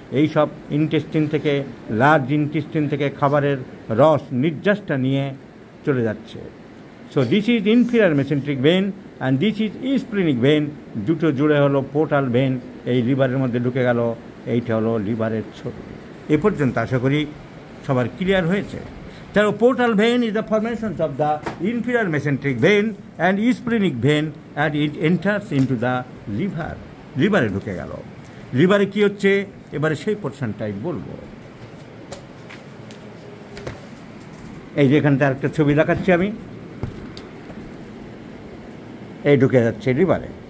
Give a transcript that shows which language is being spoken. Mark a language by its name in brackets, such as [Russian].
[Bangla] এই সব ইন্টেস্টিন থেকে, লার্জ ইন্টেস্টিন থেকে খাবারের রস নির্যাসটা নিয়ে চলে যাচ্ছে। [English] So this is inferior mesenteric vein and this is splenic vein. [Bangla] দুটো জুড়ে হলো পোর্টাল ভেন, এই লিভারের মধ্যে ঢুকে গেল। এইটা হলো লিভারের ছবি। এ পর্যন্ত আশা করি সবার ক্লিয়ার হয়েছে। [English] So portal vein is the formation of the inferior mesenteric vein and splenic vein, and it enters into the liver. [Bangla] লিভারে ঢুকে গেল। লিভারে কি হচ্ছে এবারে সেই পোর্শনটাই বলবো। এই যে এখানটা একটা ছবি দেখাচ্ছি আমি, এই ঢুকে যাচ্ছে লিভারে।